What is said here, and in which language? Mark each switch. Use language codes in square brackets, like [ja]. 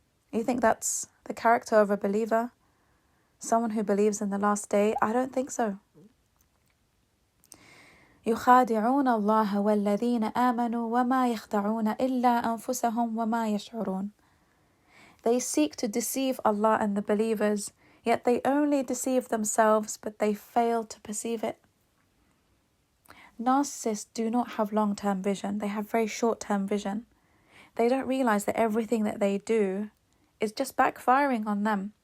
[en] You think that's the character of a believer? Someone who believes in the last day? I don't think so. [ar] يخادعون الله والذين آمنوا وما يخدعون إلا أنفسهم وما يشعرون. [en] They seek to deceive Allah and the believers, yet they only deceive themselves, but they fail to perceive it. Narcissists do not have long-term vision. They have very short-term vision. They don't realize that everything that they do is just backfiring on them.